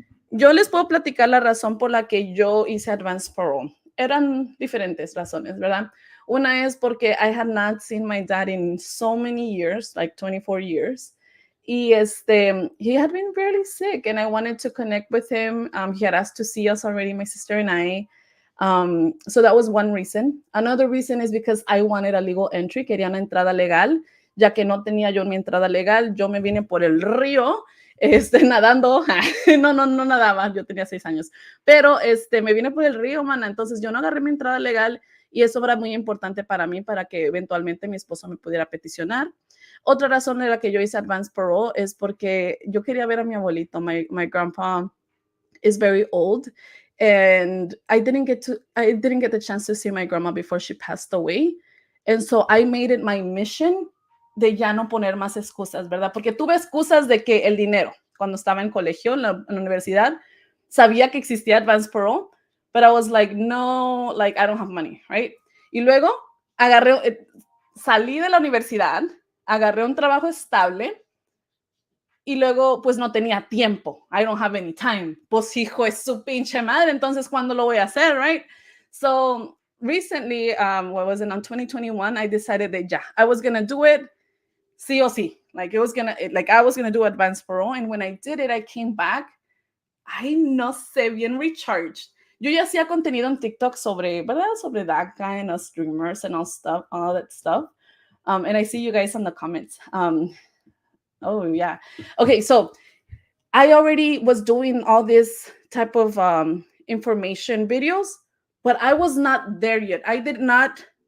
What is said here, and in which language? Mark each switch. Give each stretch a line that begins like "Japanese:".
Spanish: Yo les puedo platicar la razón por la que yo hice Advance Parole. Eran diferentes razones, ¿verdad? Una es porque
English: I had not seen my dad in so many years, like 24 years. Y he had been really sick and I wanted to connect with him. He had asked to see us already, my sister and I. So that was one reason. Another reason is because I wanted a legal entry.
Spanish: Quería una entrada legal, ya que no tenía yo mi entrada legal. Yo me vine por el río, nadando. No nadaba, yo tenía 6 años. Pero me vine por el río, mana. Entonces yo no agarré mi entrada legal y eso era muy importante para mí, para que eventualmente mi esposo me pudiera peticionar. Otra razón de la que yo hice Advance Parole es porque yo quería ver a mi abuelito.
English: My grandpa is very old and I didn't get the chance to see my grandma before she passed away. And so I made it my mission
Spanish: de ya no poner más excusas,
English: ¿verdad?
Spanish: Porque tuve excusas de que el dinero, cuando estaba en colegio, en la universidad, sabía que existía Advance Parole,
English: but I was like, no, like I don't have money, right?
Spanish: Y luego salí de la universidad, agarré un trabajo estable y luego pues no tenía tiempo.
English: I don't have any time.
Spanish: Pues hijo es su pinche madre, entonces ¿cuándo lo voy a hacer, right?
English: So recently, what was it, on 2021, I decided that I was going to do it
Spanish: sí o sí.
English: I was going to do Advance Parole. And when I did it, I came back,
Spanish: ay, no sé, bien
English: recharged.
Spanish: Yo ya hacía contenido en TikTok ¿verdad?
English: Sobre that guy and us streamers and all that stuff. And I see you guys in the comments. Oh, yeah. Okay, so I already was doing all this type of information videos, but I was not there yet. I did not